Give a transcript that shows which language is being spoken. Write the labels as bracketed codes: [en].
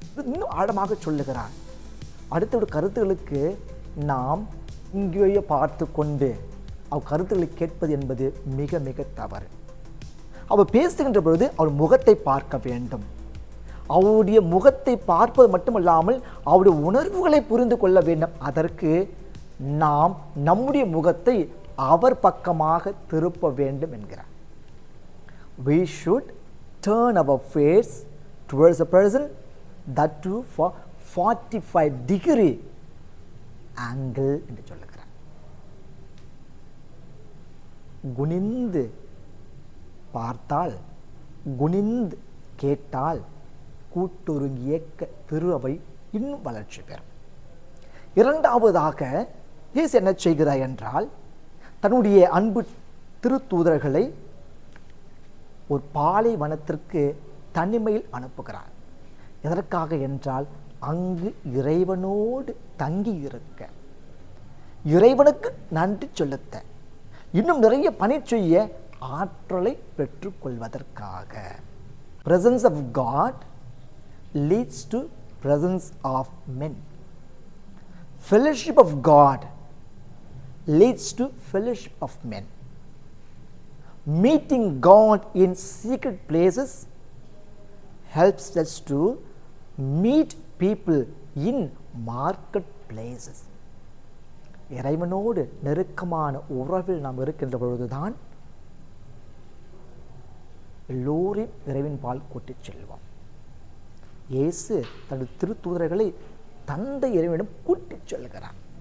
[ta] இன்னும் ஆழமாக சொல்லுகிறார். அடுத்த கருத்துகளுக்கு நாம் இங்கேயே பார்த்து கொண்டு அவர் கருத்துக்களை கேட்பது என்பது மிக மிக தவறு. அவர் பேசுகின்ற பொழுது அவர் முகத்தை பார்க்க வேண்டும், அவருடைய முகத்தை பார்ப்பது மட்டுமல்லாமல் அவருடைய உணர்வுகளை புரிந்து கொள்ள வேண்டும். அதற்கு நாம் நம்முடைய முகத்தை அவர் பக்கமாக திருப்ப வேண்டும் என்கிறார். [en] We should turn our face towards a person, that too for 45-degree angle [ta] என்று சொல்லுகிறார். குனிந்து பார்த்தால், குனிந்து கேட்டால் கூட்டுருங்கிய திரு அவை இன்னும் வளர்ச்சி பெறும். இரண்டாவதாக இயேசு என்ன செய்கிறார் என்றால், தன்னுடைய அன்பு திருத்தூதர்களை ஒரு பாலைவனத்திற்கு தனிமையில் அனுப்புகிறார். எதற்காக என்றால், அங்கு இறைவனோடு தங்கி இருக்க, இறைவனுக்கு நன்றி செலுத்த, இன்னும் நிறைய பணி செய்ய ஆற்றலை பெற்றுக்கொள்வதற்காக. [en] Presence of God leads to presence of men. Fellowship of God leads to fellowship of men. Meeting God in secret places helps us to meet people in marketplaces. [ta] இறைவனோடு நெருக்கமான உறவில் நாம் இருக்கின்ற பொழுதுதான் எல்லோரையும் இறைவன் பால் கூட்டிச் செல்வோம். இயேசு தனது திருத்தூதர்களை தந்தை இறைவனிடம் கூட்டிச் செல்கிறார்.